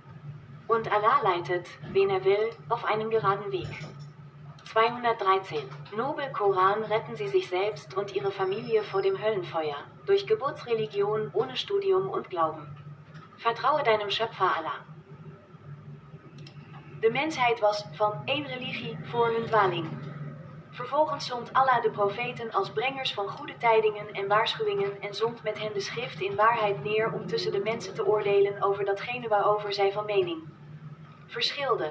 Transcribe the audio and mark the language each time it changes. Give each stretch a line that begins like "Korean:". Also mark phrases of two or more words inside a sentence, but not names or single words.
German: Und Allah leitet, wen er will, auf einen geraden Weg. 213. Nobel Koran retten sie sich selbst und ihre Familie vor dem Höllenfeuer, durch Geburtsreligion ohne Studium und Glauben. Vertraue deinem Schöpfer Allah.
Dutch: De mensheid was van één religie voor hun dwaling. Vervolgens zond Allah de profeten als brengers van goede tijdingen en waarschuwingen en zond met hen de schrift in waarheid neer om tussen de mensen te oordelen over datgene waarover zij van mening verschilden.